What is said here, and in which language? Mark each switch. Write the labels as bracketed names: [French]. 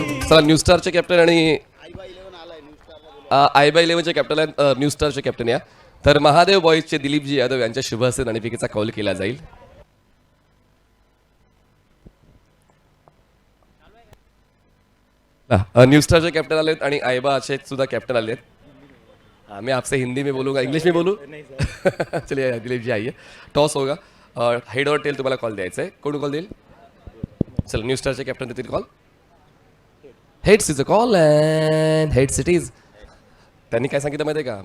[Marathi] चला new स्टारचे captain आणि आयबा 11चे captain आहेत. न्यू स्टारचे कॅप्टन या. तर महादेव बॉईजचे दिलीपजी यादव यांच्या शुभ हस्ते नाणेफेकीचा कौल केला जाईल. न्यू स्टारचे कॅप्टन आलेत आणि आयबाचे सुद्धा कॅप्टन आलेत. [Hindi] मैं आपसे हिंदी में बोलूंगा, इंग्लिश में बोलूँ? चलिए दिलीप जी आइए. टॉस होगा. हेड और टेल [Marathi] तुम्हाला कॉल द्यायचा आहे. कोण कॉल देईल? चल न्यू स्टारचे कॅप्टन देतील call. [English] Heads is a call and heads it is. [Marathi] त्यांनी काय सांगितलं माहिती आहे का?